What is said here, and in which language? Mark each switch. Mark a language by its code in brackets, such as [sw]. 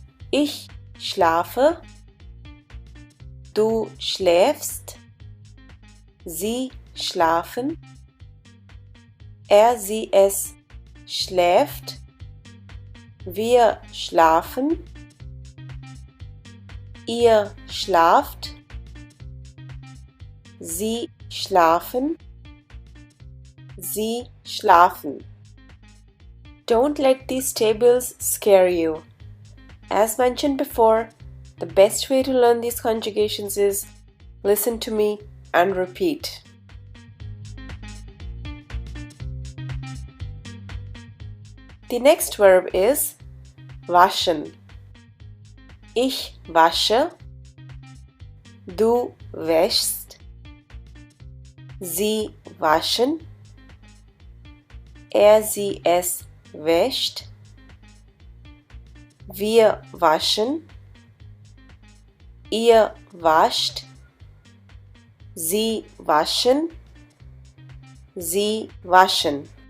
[de] Ich schlafe, du schläfst, sie schlafen, sie es schläft, wir schlafen, ihr schlaft, sie schlafen, sie schlafen. [en] Don't let these tables scare you. As mentioned before, the best way to learn these conjugations is listen to me and repeat. The next verb is waschen. [de] Ich wasche, du wäschst, sie waschen, sie es wäscht, wir waschen, ihr wascht, sie waschen, sie waschen.